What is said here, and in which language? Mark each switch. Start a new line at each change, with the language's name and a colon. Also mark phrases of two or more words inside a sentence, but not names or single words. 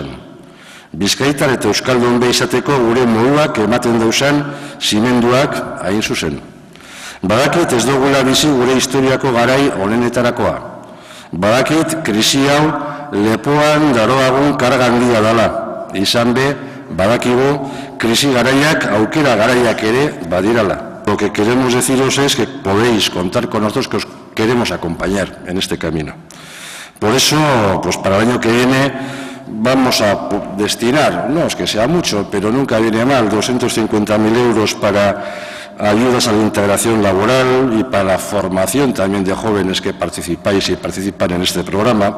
Basque: Bizkaitar eta euskaldun izateko gure moduak ematen dauzan zimenduak hain zuzen. Badakit ez dugula bizi gure historiako garai honenetarakoa. Badakit krisi hau lepoan daroagun karga handia dela. Izan be, badakigu krisi garaiak aukera garaiak ere badirala.
Spanish: Lo que queremos deciros es que podéis contar con nosotros, que os queremos acompañar en este camino. Por eso, pues para el año que viene vamos a destinar, no es que sea mucho, pero nunca viene mal, 250.000 euros para ayudas a la integración laboral y para la formación también de jóvenes que participáis y participan en este programa.